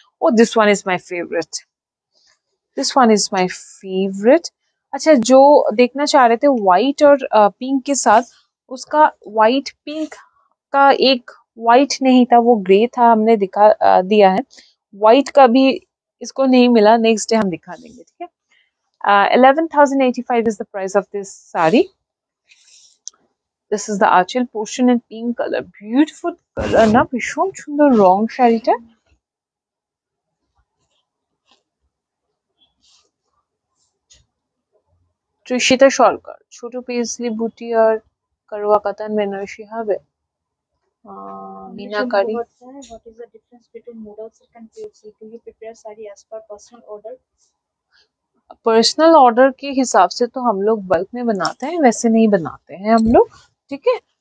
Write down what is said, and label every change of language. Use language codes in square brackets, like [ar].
[en] और this one is my favourite, this one is my favourite. [hi] अच्छा, जो देखना चाह रहे थे व्हाइट और पिंक के साथ, उसका व्हाइट पिंक का एक व्हाइट नहीं था, वो ग्रे था, हमने दिखा दिया है। व्हाइट का भी इसको नहीं मिला, नेक्स्ट डे हम दिखा देंगे, ठीक है? [en] 11,085 is the price of this sari. This is the archel portion in pink color. Beautiful color [bn] না, ভীষণ সুন্দর রং শাড়িটা। তৃষিতা সরকার, ছোট পেজলি বুটি আর কারুয়া কাতান বেনারসি হবে। [hi] मीनाकारी। [en] What is the difference between modal silk and pure silk? Do you prepare saree as per personal order? [hi] Personal order के हिसाब से तो हम लोग बल्क में बनाते हैं, वैसे नहीं बनाते हैं हम लोग, ठीक है?